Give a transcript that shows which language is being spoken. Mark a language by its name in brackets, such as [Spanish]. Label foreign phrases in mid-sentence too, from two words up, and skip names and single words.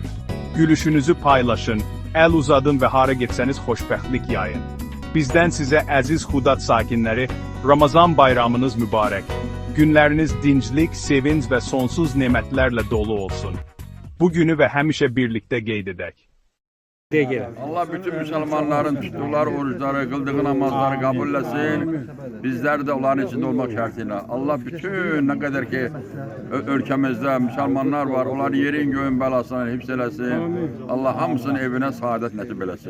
[Azerbaijani] Gülüşünüzü paylaşın, əl uzadın və hara getsəniz xoşbəxtlik yayın. Bizdən sizə əziz Xudat sakinləri, Ramazan bayramınız mübarək. Günləriniz dinclik, sevinç və sonsuz nemətlərlə dolu olsun. Bu günü və həmişə birlikdə qeyd edək. [Turkish] Allah bütün Müslümanların tuttukları oruçları, kıldığı namazları kabul etsin. Bizler de onların içinde olmak şartıyla. Allah bütün ne kadar ki ülkemizde Müslümanlar var, onları yerin göğün belasını hepselesin. Allah hamısının evine saadet nasip eylesin.